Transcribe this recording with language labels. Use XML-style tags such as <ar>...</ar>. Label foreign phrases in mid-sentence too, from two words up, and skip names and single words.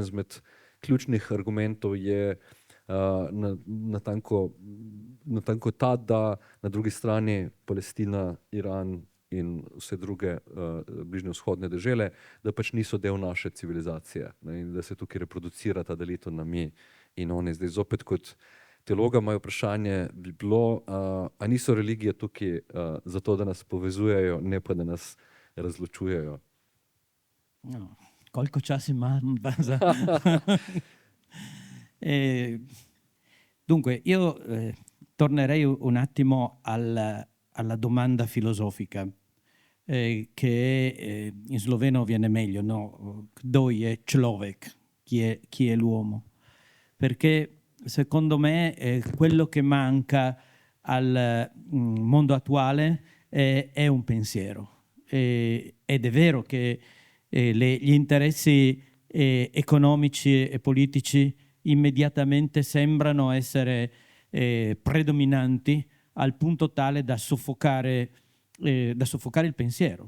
<sl>Eden izmed ključnih argumentov je natanko ta, da na drugi strani Palestina, Iran in vse druge bližnjevzhodne dežele, da pač niso del naše civilizacije, ne, in da se tukaj reproducira ta delitev na mi in oni. Zdaj zopet kot teologa moje vprašanje bi bilo, a niso religije tukaj zato, da nas povezujejo, ne pa da nas razločujejo? No, koliko časa imam za...</sl> <it>Dunque, io tornerei un attimo alla domanda filosofica, che in sloveno viene meglio, no?</it> <sl>Kdo je človek?</sl> <it>Chi è l'uomo? Perché secondo me quello che manca al mondo attuale è un pensiero. Ed è vero che gli interessi economici e politici immediatamente sembrano essere predominanti al punto tale da soffocare il pensiero.</it>